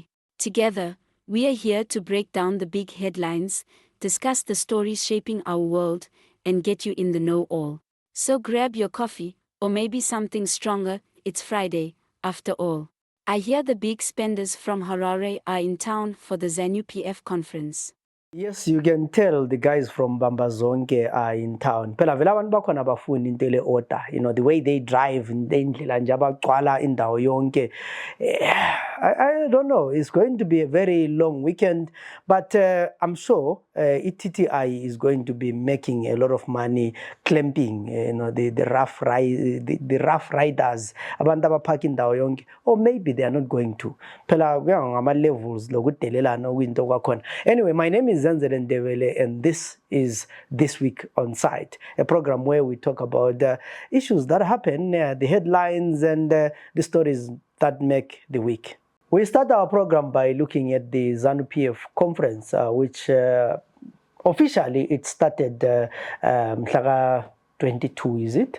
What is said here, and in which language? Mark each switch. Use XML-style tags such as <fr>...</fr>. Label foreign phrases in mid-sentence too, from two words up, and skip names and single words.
<en>Together, we are here to break down the big headlines, discuss the stories shaping our world, and get you in the know all. So grab your coffee, or maybe something stronger. It's Friday, after all. I hear the big spenders from Harare are in town for the ZANU PF Conference. Yes, you can tell the guys from Bambazonke are in town.</en> <nd>Phela vela abantu bakhona bafuni into le order.</nd> <en>You know, the way they drive</en> <nd>indlela nje abagcwala indawo yonke.</nd> <en>I don't know. It's going to be a very long weekend, but I'm sure ETTI is going to be making a lot of money clamping, the rough riders,</en> <nd>abantu abaphaka indawo yonke,</nd> <en>or maybe they are not going to.</en> <nd>Phela ngama levels lokudelelana kwinto kwakhona.</nd> <en>Anyway, my name is Zenzele Ndebele, and this is This Week on CITE, a program where we talk about issues that happen, the headlines and the stories that make the week. We start our program by looking at the ZANU PF Conference, which officially it started 22, is it?</en>